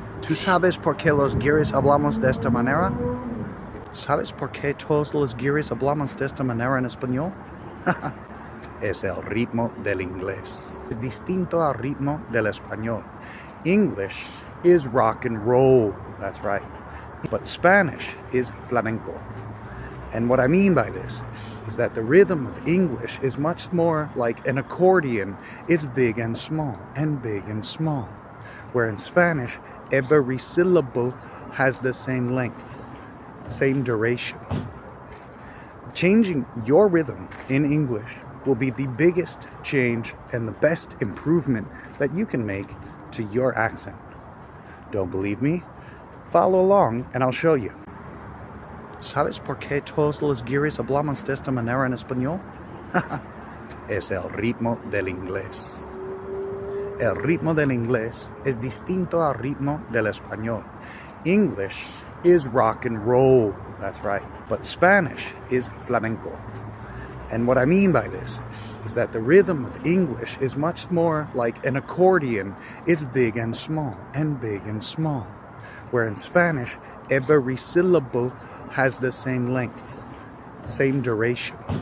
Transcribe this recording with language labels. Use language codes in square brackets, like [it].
[es] ¿Tú sabes por qué los guiris hablamos de esta manera? ¿Sabes por qué todos los guiris hablamos de esta manera en español? Es el ritmo del inglés. Es distinto al ritmo del español. [en] English is rock and roll, that's right. But Spanish is flamenco. And what I mean by this is that the rhythm of English is much more like an accordion. It's big and small, and big and small. Where in Spanish, every syllable has the same length, same duration. Changing your rhythm in English will be the biggest change and the best improvement that you can make to your accent. Don't believe me? Follow along and I'll show you. [es] ¿Sabes por qué todos los guiris hablamos de esta manera en español? Es el ritmo del inglés. El ritmo del inglés es distinto al ritmo del español. [en] English is rock and roll, that's right. But Spanish is flamenco. And what I mean by this is that the rhythm of English is much more like an accordion. It's big and small, and big and small. Where in Spanish, every syllable has the same length, same duration.